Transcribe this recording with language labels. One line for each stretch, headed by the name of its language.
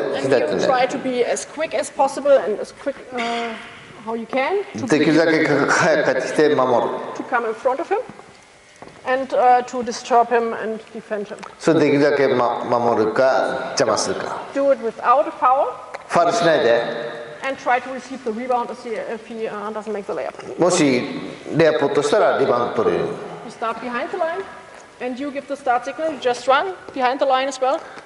English: you try to be as quick as possible and as quick how you can
Japanese: できるだけ早く帰ってきて守る。
English: to come in front of him and to disturb him and defend him.
Japanese: それできるだけ、守るか邪魔するか。
English: Do it without a foul
Japanese: ファウルしないで。
English: and try to receive the rebound if he doesn't make the layup.
Japanese: もしレイアップとしたらリバウンド取れる。
English: You start behind the line and you give the start signal. You just run behind the line as well.